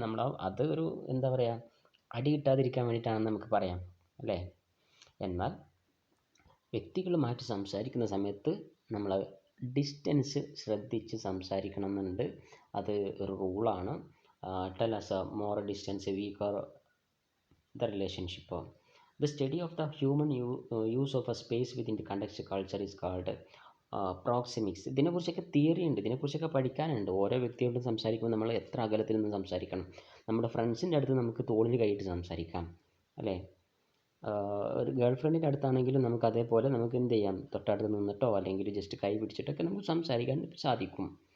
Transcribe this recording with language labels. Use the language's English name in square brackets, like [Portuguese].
[Malayalam] നമ്മൾ അത് ഒരു എന്താ പറയുക, അടി കിട്ടാതിരിക്കാൻ വേണ്ടിയിട്ടാണെന്ന് നമുക്ക് പറയാം അല്ലേ. എന്നാൽ വ്യക്തികളുമായിട്ട് സംസാരിക്കുന്ന സമയത്ത് നമ്മൾ ഡിസ്റ്റൻസ് ശ്രദ്ധിച്ച് സംസാരിക്കണം എന്നുണ്ട്. അത് ഒരു റൂളാണ്. [English] Tell us a more distance weaker the relationship. The study of the human use of a space within the context culture is called proxemics. [Malayalam] ഇതിനെക്കുറിച്ചൊക്കെ തിയറി ഉണ്ട്, ഇതിനെക്കുറിച്ചൊക്കെ പഠിക്കാനുണ്ട്. ഓരോ വ്യക്തിയോടും സംസാരിക്കുമ്പോൾ നമ്മൾ എത്ര അകലത്തിൽ നിന്ന് സംസാരിക്കണം. നമ്മുടെ ഫ്രണ്ട്സിൻ്റെ അടുത്ത് നമുക്ക് തോളിൽ കൈയിട്ട് സംസാരിക്കാം അല്ലേ. ഒരു ഗേൾ ഫ്രണ്ടിൻ്റെ അടുത്താണെങ്കിലും നമുക്ക് അതേപോലെ നമുക്ക് എന്ത് ചെയ്യാം, തൊട്ടടുത്ത് നിന്നിട്ടോ അല്ലെങ്കിൽ ജസ്റ്റ് കൈ പിടിച്ചിട്ടൊക്കെ നമുക്ക് സംസാരിക്കാൻ സാധിക്കും.